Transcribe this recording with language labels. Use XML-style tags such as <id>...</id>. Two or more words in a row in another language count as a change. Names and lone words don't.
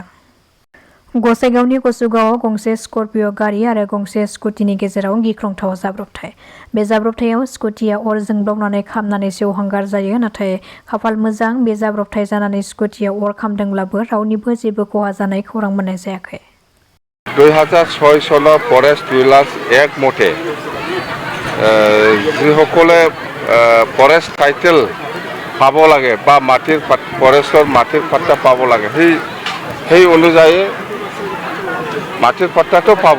<brx>गसाइगावनि कसुगावआव गंसे स्कर्पिय' गारि आरो गंसे स्कुटिनि गेजेराव गिख्रंथाव जाब्रबथाय। बे जाब्रबथायाव स्कुटिया अर जोंब्लावनानै खामनानै सेवहांगार जायो। नाथाय खाफाल मोजां बे जाब्रबथाय जानानै स्कुटियाव अर खामदोंब्लाबो रावनिबो जेबो खहा जानाय खौरां मोननाय जायाखै।</brx> <as>2006 চনৰ</as> <en>forest rules</en> <as>এক মতে যিসকলে</as> <en>forest title</en> <as>পাব লাগে বা মাটিৰ ফৰেষ্টৰ মাটিৰ পাট্টা পাব লাগে সেই অনুযায়ী মাটিৰ পাট্টাটো পাব।</as>